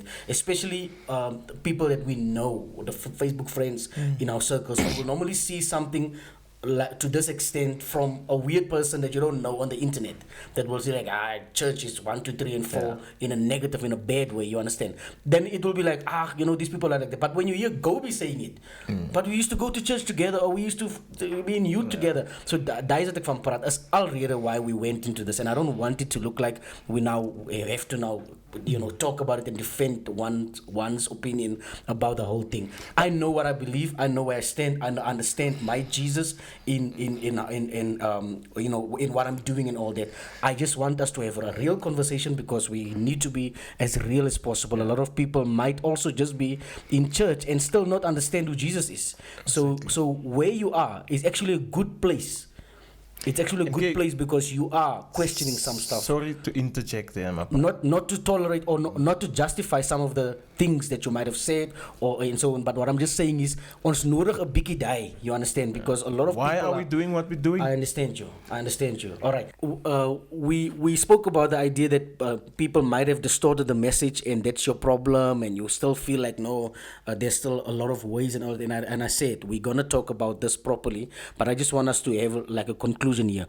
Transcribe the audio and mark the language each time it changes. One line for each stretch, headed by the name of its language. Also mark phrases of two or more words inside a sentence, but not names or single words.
English: Especially the people that we know, the Facebook friends in our circles, who will normally see something like to this extent from a weird person that you don't know on the internet, that will say like, church is 1, 2, 3 and 4 in a negative, in a bad way, you understand? Then it will be like, these people are like that. But when you hear Gobi saying it, but we used to go to church together, or we used to be in youth together.
Afrikaans: So daar is het ek van praat.
English: Is already why we went into this, and I don't want it to look like we have to now talk about it and defend one's opinion about the whole thing. I know what I believe. I know where I stand. I understand my Jesus in what I'm doing and all that. I just want us to have a real conversation, because we need to be as real as possible. A lot of people might also just be in church and still not understand who Jesus is. So where you are is actually a good place It's actually a good Okay. place because you are questioning some stuff. Sorry to interject there, my Not to tolerate or not to justify some of the things that you might have said or and so on. But what I'm just saying is,
Afrikaans: ons nodig 'n bietjie die.
English: You understand? Because a lot of Why people are we doing what we're doing? I understand you. I understand you. All right. We spoke about the idea that people might have distorted the message, and that's your problem, and you still feel like no, there's still a lot of ways and all. And I said we're gonna talk about this properly, but I just want us to have like a conclusion here.